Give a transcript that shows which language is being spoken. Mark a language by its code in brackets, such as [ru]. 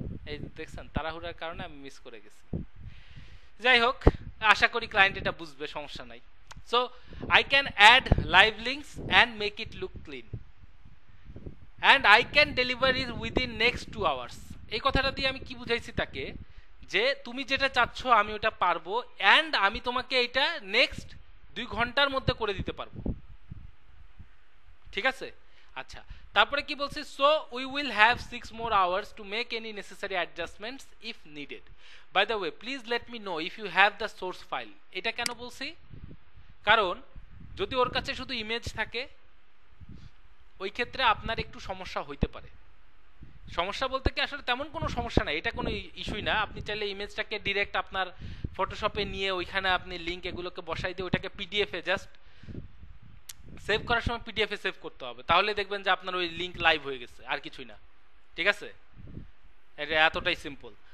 [bn] এই দেখছেন তাড়াহুড়ার কারণে আমি মিস করে গেছি। যাই হোক, আশা করি ক্লায়েন্ট এটা বুঝবে, সমস্যা নাই। [en] So I can add live links and make it look clean and I can deliver it within next 2 hours। [bn] এই কথাটা দিয়ে আমি কি বুঝাইছি তাকে, যে তুমি যেটা চাচ্ছ আমি ওটা পারবো এন্ড আমি তোমাকে এটা নেক্সট 2 ঘন্টার মধ্যে করে দিতে পারবো, ঠিক আছে। আচ্ছা, তারপরে কি বলছি, [en] So we will have 6 more hours to make any necessary adjustments if needed. By the way, please let me know if you have the source file। [bn] এটা কেন বলছি, কারণ যদি ওর কাছে শুধু ইমেজ থাকে ওই ক্ষেত্রে আপনার একটু সমস্যা হইতে পারে। সমস্যা বলতে কি আসলে তেমন কোনো সমস্যা নাই, এটা কোনো ইস্যুই না। আপনি চাইলে ইমেজটাকে ডিরেক্ট আপনার ফটোশপে নিয়ে ওইখানে আপনি লিঙ্ক এগুলোকে বসাই দিয়ে ওইটাকে পিডিএফে জাস্ট সেভ করার সময় পিডিএফে সেভ করতে হবে, তাহলে দেখবেন যে আপনার ওই লিঙ্ক লাইভ হয়ে গেছে, আর কিছুই না, ঠিক আছে। এটা এতটাই সিম্পল।